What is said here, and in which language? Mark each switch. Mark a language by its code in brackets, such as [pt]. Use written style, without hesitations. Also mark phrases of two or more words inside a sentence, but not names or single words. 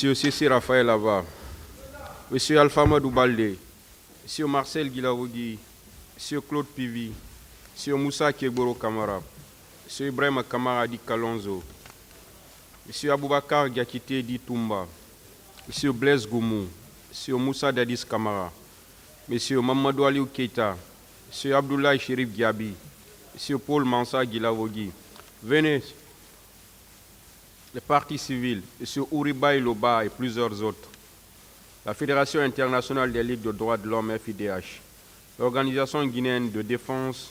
[fr] C.C. Raphaël Ava, M. Alpha Madou Baldé, M. Marcel Guilaougui, M. Claude Pivi, M. Moussa Kiegboro Kamara, M. Ibrahim Kamara Di Kalonzo, M. Aboubakar Diakité Di Toumba, M. Blaise Goumou, M. Moussa Dadis Kamara, M. Mamadou Aliou Keita, M. Abdoulaye Chérif Diaby, M. Paul Mansa Guilaougui. Venez, les partis civils, M. Ouribaï Loba et plusieurs autres, la Fédération internationale des ligues de droits de l'homme FIDH, l'Organisation guinéenne de défense